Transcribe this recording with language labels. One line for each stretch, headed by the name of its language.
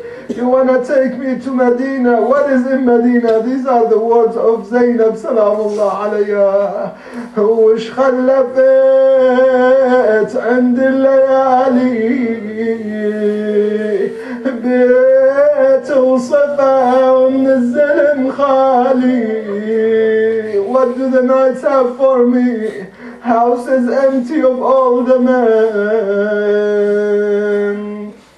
English: You want to take me to Medina? What is in Medina? These are the words of Zainab Salamullah alayha.
Arabic: وش خلفت عند الليالي بيت وصفا ومن الزلم خالي.
English: What do the nights have for me? House is empty of all the men.